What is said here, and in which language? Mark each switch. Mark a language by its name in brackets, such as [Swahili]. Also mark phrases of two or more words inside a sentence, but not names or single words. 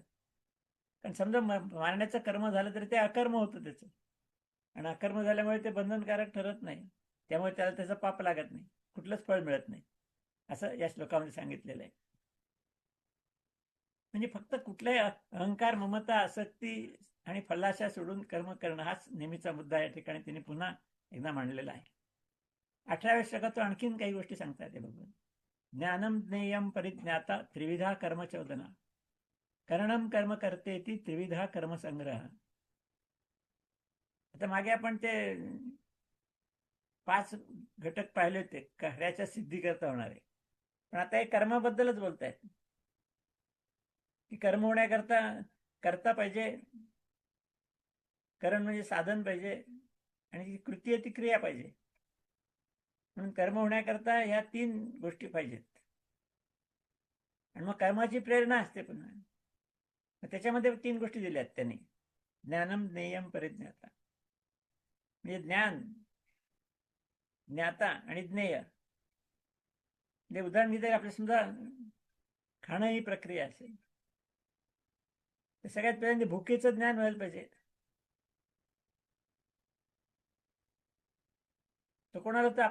[Marathi] कारण समजा मारण्याचं कर्म झालं तरी ते अकर्म होतं त्याचं, आणि अकर्म झाल्यामुळे ते बंधनकारक ठरत नाही, त्यामुळे त्याला त्याचं पाप लागत नाही, कुठलंच फळ मिळत नाही, असं या श्लोकामध्ये सांगितलेलं आहे. म्हणजे फक्त कुठल्याही अहंकार, ममता, आसक्ती आणि फलाशा सोडून कर्म करणं हाच नेहमीचा मुद्दा या ठिकाणी तिने पुन्हा एकदा मांडलेला आहे. 18व्या श्लोकात तो आणखीन काही गोष्टी सांगता येते भगवान. [Sanskrit] ज्ञानम ज्ञेयम परिज्ञाता त्रिविधा कर्मचोदना करणम कर्म करते ती त्रिविधा कर्मसंग्रह. [Marathi] आता मागे आपण ते 5 घटक पाहिले होते कार्याच्या सिद्धीकरता होणारे, पण आता हे कर्माबद्दलच बोलतायत की कर्म होण्याकरता करता पाहिजे, करण म्हणजे साधन पाहिजे, आणि जी कृती आहे ती क्रिया पाहिजे. म्हणून कर्म होण्याकरता ह्या 3 गोष्टी पाहिजेत. आणि मग कर्माची प्रेरणा असते पुन्हा. त्याच्यामध्ये 3 गोष्टी दिल्यात त्यांनी: [Sanskrit] ज्ञानम, ज्ञेयम, परिज्ञाता. [Marathi] म्हणजे ज्ञान, ज्ञाता आणि ज्ञेय. म्हणजे उदाहरण घेतलं, आपल्या समजा खाणं ही प्रक्रिया असेल, तर सगळ्यात पहिल्यांदा भुकेचं ज्ञान व्हायला पाहिजे. तर कोणाला होतं?